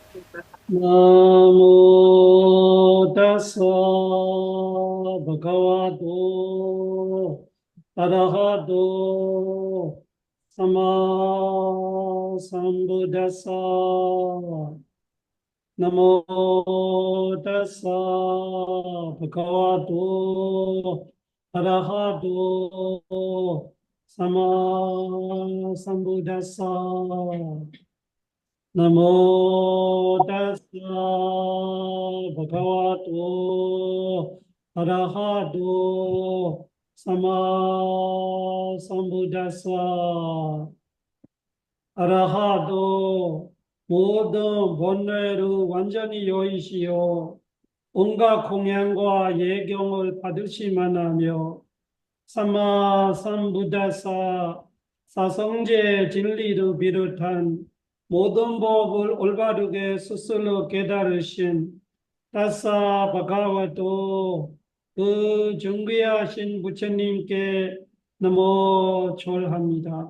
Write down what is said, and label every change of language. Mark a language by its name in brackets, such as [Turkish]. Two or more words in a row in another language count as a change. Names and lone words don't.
[Pali] namo tassa bhagavato arahato sammā sambuddhassa namo tassa bhagavato arahato sammā sambuddhassa namo tassa bhagavato arahato sammā sambuddhassa arahato [Korean] 모든 번뇌를 완전히 여의시오 온갖 공양과 예경을 받으시만 하며 [Pali] sammā sambuddhassa [Korean] 사성제 진리를 비롯한 모든 법을 올바르게 스스로 깨달으신 [Pali] tassa bhagavato [Korean] 그 존귀하신 부처님께 너무 절합니다.